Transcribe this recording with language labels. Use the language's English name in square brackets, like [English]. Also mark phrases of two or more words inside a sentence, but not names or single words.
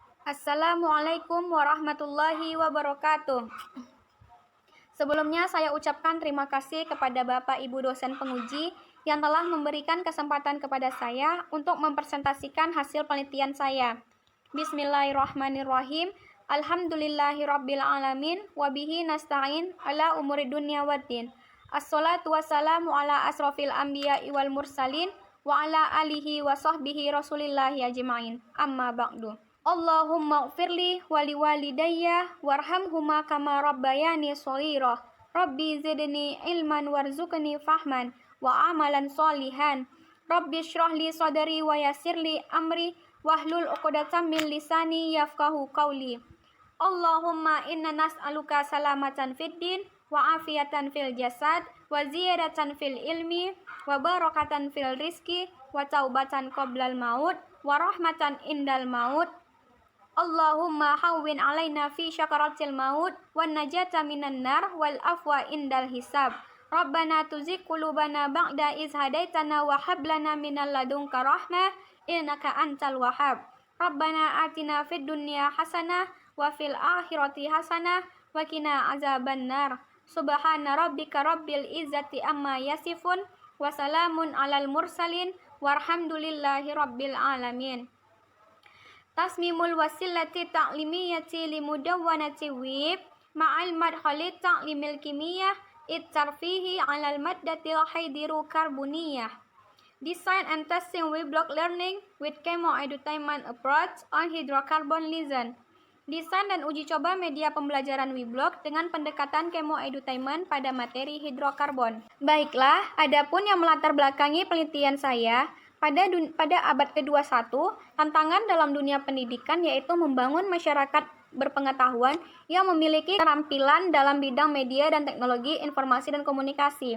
[Arabic] السلام عليكم ورحمة الله وبركاته. [Indonesian] Sebelumnya saya ucapkan terima kasih kepada Bapak Ibu dosen penguji yang telah memberikan kesempatan kepada saya untuk mempresentasikan hasil penelitian saya. [Arabic] بسم الله الرحمن الرحيم. الحمد لله رب العالمين وبه نستعين على أمور الدنيا والدين. الصلاة والسلام على أشرف الأنبياء والمرسلين وعلى آله وصحبه رسول الله أجمعين. أما بعد. اللهم اغفر لي ولوالدي وارحمهما كما ربياني صغيرا. رب زدني علما وارزقني فهما وعملا صالحا. رب اشرح لي صدري ويسر لي أمري واحلل عقدة من لساني يفقهوا قولي. اللهم إنا نسألك سلامة في الدين وعافية في الجسد وزيادة في العلم وبركة في الرزق وتوبة قبل الموت ورحمة عند الموت. اللهم هون علينا في سكرات الموت والنجاة من النار والعفو عند الحساب. ربنا تزغ قلوبنا بعد إذ هديتنا وهب لنا من لدنك رحمة إنك أنت الوهاب. ربنا آتنا في الدنيا حسنة وفي الآخرة حسنة وقنا عذاب النار. سبحان ربك رب العزة عما يصفون وسلام على المرسلين والحمد لله رب العالمين. تصميم الوسيلة التعليمية لمدونة ويب مع المدخل تعليم الكيمياء الترفيهي على المادة الهيدروكربونية. [English] Design and testing weblog learning with chemo edutainment approach on hydrocarbon lesion. [Indonesian] Desain dan uji coba media pembelajaran weblog dengan pendekatan [English] chemo edutainment [Indonesian] pada materi hidrokarbon. Baiklah, adapun yang melatar belakangi penelitian saya pada abad ke-21, tantangan dalam dunia pendidikan yaitu membangun masyarakat berpengetahuan yang memiliki keterampilan dalam bidang media dan teknologi informasi dan komunikasi.